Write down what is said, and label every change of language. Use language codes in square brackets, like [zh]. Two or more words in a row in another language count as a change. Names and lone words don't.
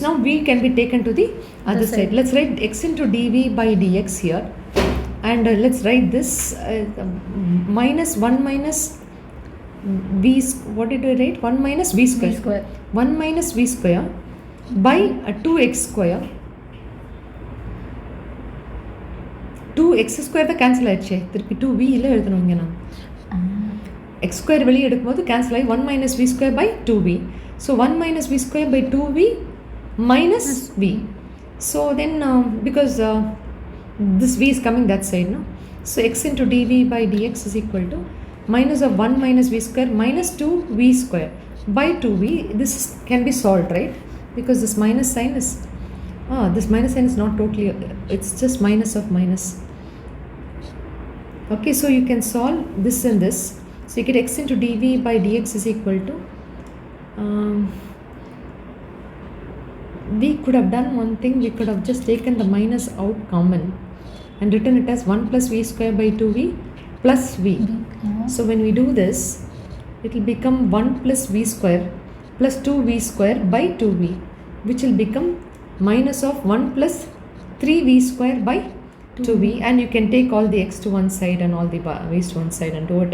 [en] Now v can be taken to the other side. Let's write x into dv by dx here, and let's write this minus 1 minus v, what did we write? 1 minus v square. 1 minus v square by 2x square. [ta] 2x square தான் கேன்சல் ஆயிடுச்சு, திருப்பி 2v இல்லை எழுதணுங்க. நான் x square வெளியே எடுக்கும்போது கேன்சல் ஆகி [en] 1 minus v square by 2v. So 1 minus v square by 2v minus v. So then because this v is coming that side, no? So x into dv by dx is equal to minus of 1 minus v square minus 2v square by 2v. This can be solved, right? Because this minus sign is, this minus sign is not totally, it's just minus of minus. Okay, so you can solve this and this. So you get x into dv by dx is equal to, we could have done one thing. We could have just taken the minus out common and written it as 1 plus v square by 2v plus v. So when we do this, it will become 1 plus v square plus 2v square by 2v, which will become minus of 1 plus 3v square by 2v, and you can take all the x to one side and all the v's to one side and do it.